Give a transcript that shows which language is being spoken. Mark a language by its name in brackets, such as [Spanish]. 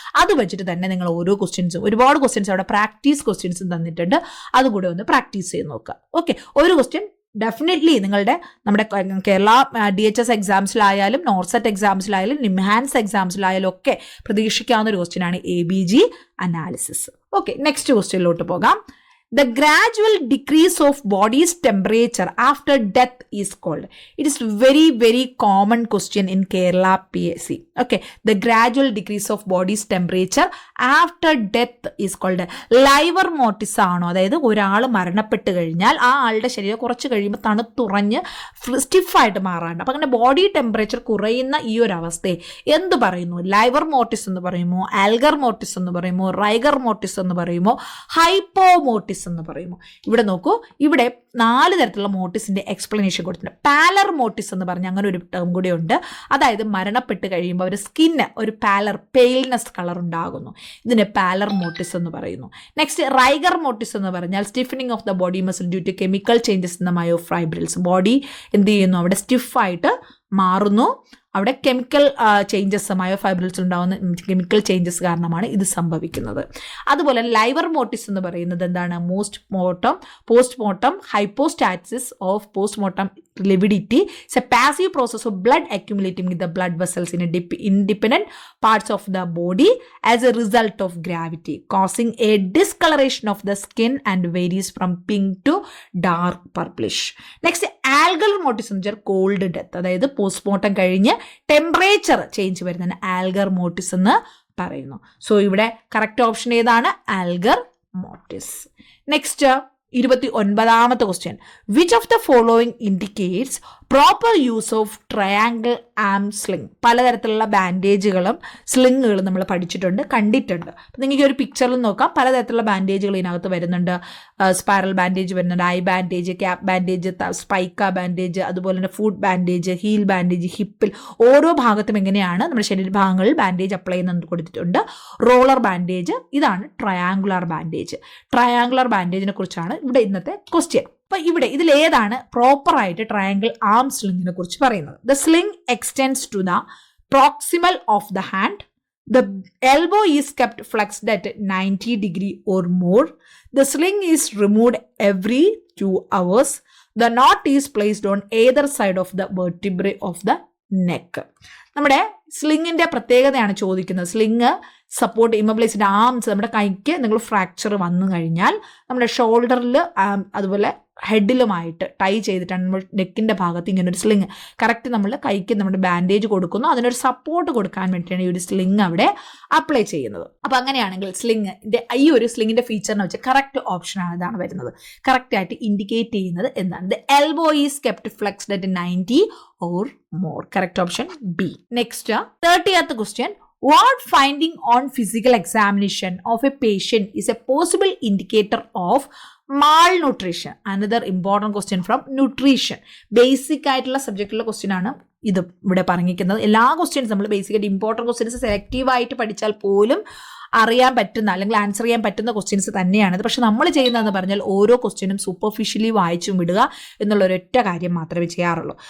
[Malayalam] അത് വെച്ചിട്ട് തന്നെ നിങ്ങൾ ഓരോ ക്വസ്റ്റ്യൻസും, ഒരുപാട് ക്വസ്റ്റ്യൻസ് അവിടെ പ്രാക്ടീസ് ക്വസ്റ്റ്യൻസും തന്നിട്ടുണ്ട്. അതുകൂടെ ഒന്ന് പ്രാക്ടീസ് ചെയ്ത് നോക്കുക. ഓക്കെ, ഒരു ക്വസ്റ്റ്യൻ ഡെഫിനറ്റ്ലി നമ്മുടെ കേരള DHS എക്സാംസിലായാലും നോർസെറ്റ് എക്സാംസിലായാലും നിംഹാൻസ് എക്സാംസിലായാലും ഒക്കെ പ്രതീക്ഷിക്കാവുന്ന ഒരു ക്വസ്റ്റ്യൻ ആണ് ABG അനാലിസിസ്. ഓക്കെ, നെക്സ്റ്റ് ക്വസ്റ്റ്യനിലോട്ട് പോകാം. [English] The gradual decrease of body's temperature after death is called. It is very, very common question in Kerala PSC. Okay, the gradual decrease of body's temperature after death is called liver mortis [Malayalam] ആണോ? അതായത് ഒരാൾ മരണപ്പെട്ട് കഴിഞ്ഞാൽ ആ ആളുടെ ശരീരം കുറച്ച് കഴിയുമ്പോൾ തണുത്തുറഞ്ഞ് സ്റ്റിഫായിട്ട് മാറാറുണ്ട്. അപ്പം അങ്ങനെ ബോഡി ടെമ്പറേച്ചർ കുറയുന്ന ഈ ഒരു അവസ്ഥയെ എന്ത് പറയുന്നു? ലൈവർ മോർട്ടിസ് എന്ന് പറയുമോ, ആൽഗർ മോർട്ടിസ് എന്ന് പറയുമോ, റൈഗർ മോർട്ടിസ് എന്ന് പറയുമോ, ഹൈപ്പോമോർട്ടിസ് മോട്ടിസ് എന്ന് പറയുന്നു. ഇവിടെ നോക്കൂ, ഇവിടെ 4 തരത്തിലുള്ള മോട്ടിസിന്റെ എക്സ്പ്ലനേഷൻ കൊടുത്തിട്ടുണ്ട്. പാലർ മോട്ടിസ് എന്ന് പറഞ്ഞ അങ്ങനെ ഒരു ടേം കൂടി ഉണ്ട്. അതായത് മരണപ്പെട്ട് കഴിയുമ്പോൾ അവർ സ്കിന്ന് ഒരു പെയിൽനെസ് കളർ ഉണ്ടാകുന്നു. ഇതിനെ പാലർ മോട്ടിസ് എന്ന് പറയുന്നു. [English] Next rigor mortis എന്ന് പറഞ്ഞാൽ stiffening of the body muscle due to chemical changes in the myofibrils. [Malayalam] Body എന്ത് ചെയ്യുന്നു, അവിടെ സ്റ്റിഫായിട്ട് മാറുന്നു. അവിടെ കെമിക്കൽ ചേഞ്ചസ് മയോഫൈബ്രിൽസ് ഉണ്ടാകുന്ന കെമിക്കൽ ചേഞ്ചസ് കാരണമാണ് ഇത് സംഭവിക്കുന്നത്. അതുപോലെ ലൈവർ മോട്ടിസ് എന്ന് പറയുന്നത് എന്താണ്, [English] Postmortem hypostasis of postmortem lividity. It's a passive process of blood accumulating in the blood vessels in independent parts of the body as a result of gravity, causing a discoloration of the skin and varies from pink to dark purplish. [Malayalam] Next, algal motis എന്ന് വെച്ചാൽ called death, അതായത് postmortem കഴിഞ്ഞ് temperature change വരുന്നതിന് ആൽഗർ മോട്ടിസ് എന്ന് പറയുന്നു. So ഇവിടെ correct option ഏതാണ്, ആൽഗർ മോട്ടിസ്. [English] next [Malayalam] 29ാമത്തെ question, [English] Which of the following indicates proper use of triangle arm sling. [Malayalam] പലതരത്തിലുള്ള ബാൻഡേജുകളും സ്ലിങ്ങുകളും നമ്മൾ പഠിച്ചിട്ടുണ്ട്, കണ്ടിട്ടുണ്ട്. അപ്പം നിങ്ങൾക്ക് ഒരു പിക്ചറിൽ നോക്കാം, പലതരത്തിലുള്ള ബാൻഡേജുകൾ ഇതിനകത്ത് വരുന്നുണ്ട്. സ്പൈറൽ ബാൻഡേജ് വരുന്നുണ്ട്, I bandage, cap bandage, സ്പൈക്ക bandage, അതുപോലെ തന്നെ ഫുഡ് ബാൻഡേജ്, ഹീൽ ബാൻഡേജ്, ഹിപ്പിൽ ഓരോ ഭാഗത്തും എങ്ങനെയാണ് നമ്മുടെ ശരീരഭാഗങ്ങളിൽ ബാൻഡേജ് അപ്ലൈ ചെയ്യുന്നത് കൊടുത്തിട്ടുണ്ട്. റോളർ ബാൻഡേജ്, ഇതാണ് ട്രയാങ്കുലർ ബാൻഡേജ്. ട്രയാങ്കുലർ ബാൻഡേജിനെ കുറിച്ചാണ് ഇവിടെ ഇന്നത്തെ ക്വസ്റ്റ്യൻ. അപ്പൊ ഇവിടെ ഇതിലേതാണ് പ്രോപ്പർ ആയിട്ട് ട്രയാങ്കിൾ ആം സ്ലിങ്ങിനെ കുറിച്ച് പറയുന്നത്. [English] The sling extends to the proximal of the hand. The elbow is kept flexed at 90 degree or more. The sling is removed every 2 hours. The knot is placed on either side of the vertebrae of the neck. [Malayalam] നമ്മുടെ സ്ലിങ്ങിന്റെ പ്രത്യേകതയാണ് ചോദിക്കുന്നത്. Sling support immobilised arms, നമ്മുടെ കൈക്ക് നിങ്ങൾ fracture വന്നു കഴിഞ്ഞാൽ നമ്മുടെ ഷോൾഡറിൽ അതുപോലെ ഹെഡിലുമായിട്ട് ടൈ ചെയ്തിട്ടാണ് നമ്മൾ നെക്കിൻ്റെ ഭാഗത്ത് ഇങ്ങനെ ഒരു സ്ലിങ് കറക്റ്റ് നമ്മൾ കൈക്ക് നമ്മുടെ ബാൻഡേജ് കൊടുക്കുന്നു. അതിനൊരു സപ്പോർട്ട് കൊടുക്കാൻ വേണ്ടിയിട്ടാണ് ഈ ഒരു സ്ലിങ് അവിടെ അപ്ലൈ ചെയ്യുന്നത്. അപ്പം അങ്ങനെയാണെങ്കിൽ സ്ലിങ്ങിൻ്റെ ഈ ഒരു സ്ലിങ്ങിൻ്റെ ഫീച്ചറിനെ വെച്ച് കറക്റ്റ് ഓപ്ഷനാണ് ഇതാണ് വരുന്നത്. കറക്റ്റായിട്ട് ഇൻഡിക്കേറ്റ് ചെയ്യുന്നത് എന്താണ്, [English] The elbow is kept flexed at 90 or more. Correct option B. Next, 30th question. What finding on physical examination of a patient is a possible indicator of malnutrition? Another important question from nutrition. [Malayalam] Basic ആയിട്ടുള്ള സബ്ജക്റ്റിലുള്ള question ആണ് ഇത് ഇവിടെ പറഞ്ഞിരിക്കുന്നത്. എല്ലാ questions നമ്മൾ ബേസിക്കായിട്ട് important questions സെലക്റ്റീവായിട്ട് പഠിച്ചാൽ പോലും അറിയാൻ പറ്റുന്ന അല്ലെങ്കിൽ ആൻസർ ചെയ്യാൻ പറ്റുന്ന ക്വസ്റ്റ്യൻസ് തന്നെയാണിത്. പക്ഷെ നമ്മൾ ചെയ്യുന്നതെന്ന് പറഞ്ഞാൽ ഓരോ ക്വസ്റ്റ്യനും സൂപ്പർഫിഷ്യലി വായിച്ചും വിടുക എന്നുള്ള ഒരൊറ്റ കാര്യം മാത്രമേ ചെയ്യാറുള്ളൂ.